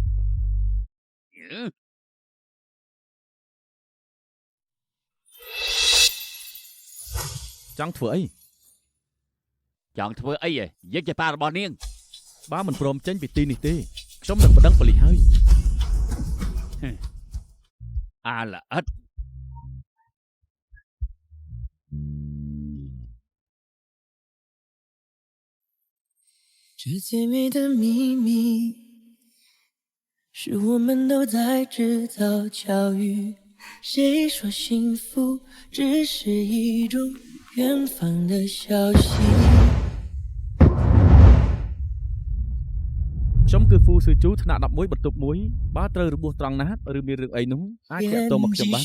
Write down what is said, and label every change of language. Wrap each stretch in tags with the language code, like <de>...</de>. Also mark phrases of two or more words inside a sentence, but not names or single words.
<km>ចង់ធ្វើអី ចង់ធ្វើអីយើងជាប៉ារបស់នាង បើមិនព្រមចេញពីទីនេះទេខ្ញុំនឹងប្តឹងប៉ូលីសហើយ អាល្អិត</km> <zh>这最美的秘密，是我们都在制造巧遇。谁说幸福只是一种远方的消息？</zh> <km>ខ្ញុំគឺហ្វូស៊ឺជូថ្នាក់11បន្ទប់1បើត្រូវរបួសត្រង់ណាស់ឬមានរឿងអីនោះអាចតាក់ទងមកខ្ញុំបាន</km>